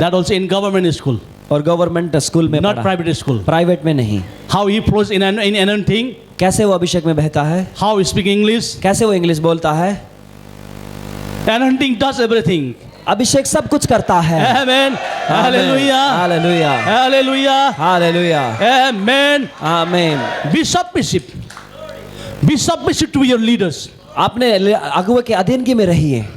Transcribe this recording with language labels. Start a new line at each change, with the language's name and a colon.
English: That also in government school,
Hindi: और government school में
English: not
Hindi: पढ़ा,
English: private school.
Hindi: प्राइवेट में नहीं।
English: How he flows in anything,
Hindi: कैसे वो अभिषेक में बहता है,
English: how he speak English,
Hindi: कैसे वो इंग्लिश बोलता है,
English: anything does everything.
Hindi: अभिषेक सब कुछ करता है।
English: Amen. Hallelujah.
Hindi: Hallelujah,
English: Hallelujah.
Hindi: Hallelujah,
English: Amen.
Hindi: आमीन।
English: Be submissive. Be submissive to your leaders.
Hindi: आपने अगुवे के अधीनगी में रहिए,